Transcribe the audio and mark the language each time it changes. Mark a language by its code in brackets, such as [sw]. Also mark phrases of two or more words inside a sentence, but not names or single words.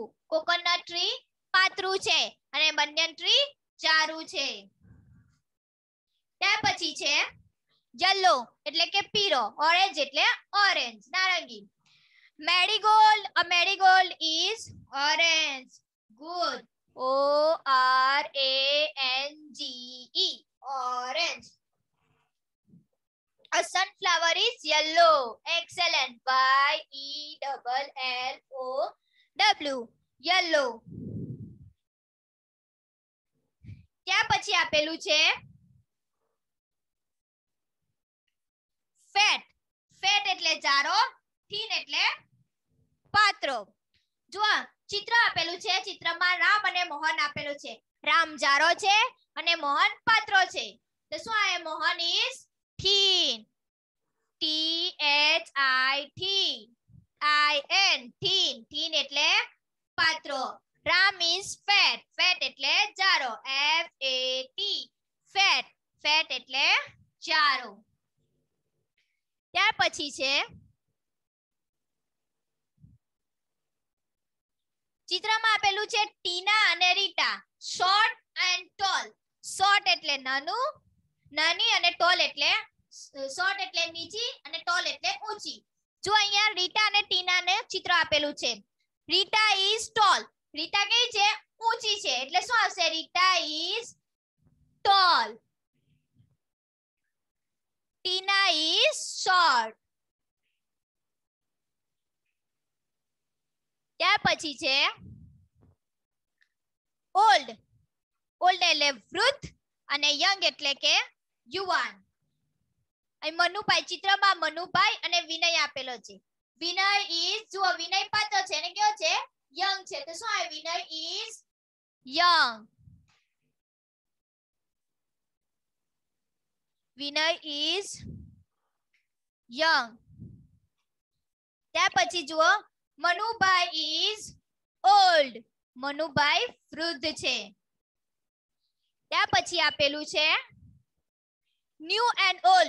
[en] coconut tree [gu] પાતળું છે અને [en] banyan tree [gu] જાડું છે. ત્યાર પછી છે યલો એટલે કે પીળો, ઓરેન્જ એટલે ઓરેન્જ નારંગી. [en] marigold. A marigold is orange. good. ORANGE. orange. A sunflower is yellow. excellent. YELLOW. yellow. [gu] ત્યાર પછી આપેલું છે fat. fat એટલે જાડો, thin એટલે પાતળો. જુઓ ચિત્ર આપેલું છે, ચિત્રમાં રામ અને મોહન આપેલું છે. રામ જાડો છે અને મોહન પાતળો છે તો શું આવે? [en] મોહન is thin. THIN. thin [gu] એટલે પાતળો. [en] રામ is fat. [gu] fat એટલે જાડો. FAT. fat એટલે જાડો. ત્યાર પછી છે ચિત્રમાં આપેલું છે ટીના અને રીટા. [en] short and tall. [gu] શોર્ટ એટલે નાનું, નાની અને ટોલ એટલે શોર્ટ એટલે નીચી અને ટોલ એટલે ઊંચી. જો અહીંયા રીટા અને ટીનાને ચિત્ર આપેલું છે. રીટા [en] is tall. [gu] રીટા કેવી છે? ઊંચી છે એટલે શું આવશે? રીટા [en] is tall. ટીના is short. [gu] ત્યાર પછી છે ઓલ્ડ. ઓલ્ડ એટલે વૃદ્ધ અને યંગ એટલે કે યુવાન. અહીં મનુભાઈ ચિત્રમાં મનુભાઈ અને વિનય આપેલો છે. વિનય is જુઓ વિનય પાત્ર છે અને કેવો છે? યંગ છે તો શું આવે? [en] વિનય is young. વિનય is young. [gu] ત્યાર પછી જુઓ [en] મનુભાઈ is old. [gu] મનુભાઈ વૃદ્ધ છે. ત્યાર પછી આપેલું છે [en] new and old.